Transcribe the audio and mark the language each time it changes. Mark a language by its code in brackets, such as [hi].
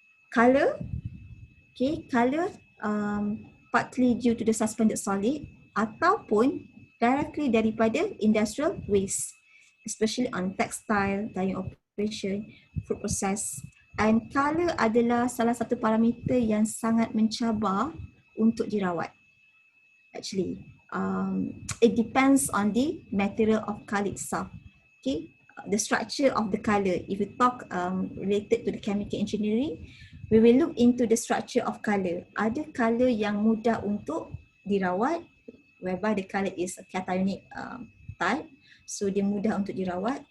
[en] Color, okay, color partly due to the suspended solid [ms] ataupun [en] directly [ms] daripada [en] industrial waste, especially on textile, dyeing operation, food process. And [ms] color adalah salah satu parameter yang sangat mencabar untuk dirawat. [en] Actually, it depends on the material of color itself. Okay, the structure of the color. If we talk related to the chemical engineering, we will look into the structure of color. [ms] Ada color yang mudah untuk dirawat, [en] whereby the color is a cationic type, so [ms] dia mudah untuk dirawat.